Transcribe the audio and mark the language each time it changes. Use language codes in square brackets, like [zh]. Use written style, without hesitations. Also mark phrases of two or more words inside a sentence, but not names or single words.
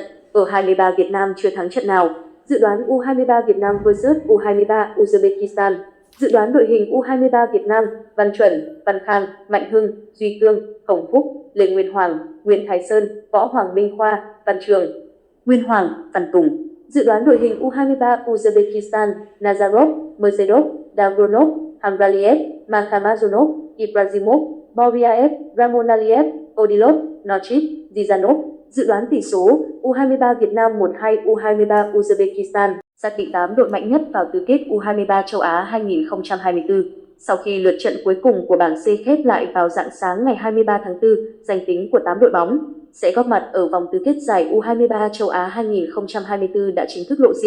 [vi] Ở 23 Việt Nam chưa thắng trận nào. Dự đoán U23 Việt Nam vs U23 Uzbekistan. Dự đoán đội hình U23 Việt Nam: Văn Chuẩn, Văn Khang, Mạnh Hưng, Duy Cương, Hồng Phúc, Lê Nguyên Hoàng, Nguyễn Thái Sơn, Võ Hoàng Minh Khoa, Văn Trường, Nguyên Hoàng, Văn Tùng. Dự đoán đội hình U23 Uzbekistan: Nazarov, Mercedov, Davronov, Hamraliev, Makhamazonov, Ibrahimov, Boriaev, Ramonaliev, Odilov, Nochit, Zizanov. Dự đoán tỷ số U23 Việt Nam 1-2 U23 Uzbekistan. Xác định 8 đội mạnh nhất vào tứ kết U23 châu Á 2024. Sau khi lượt trận cuối cùng của bảng C khép lại vào rạng sáng ngày 23 tháng 4, danh tính của 8 đội bóng sẽ góp mặt ở vòng tứ kết giải U23 châu Á 2024 đã chính thức lộ diện.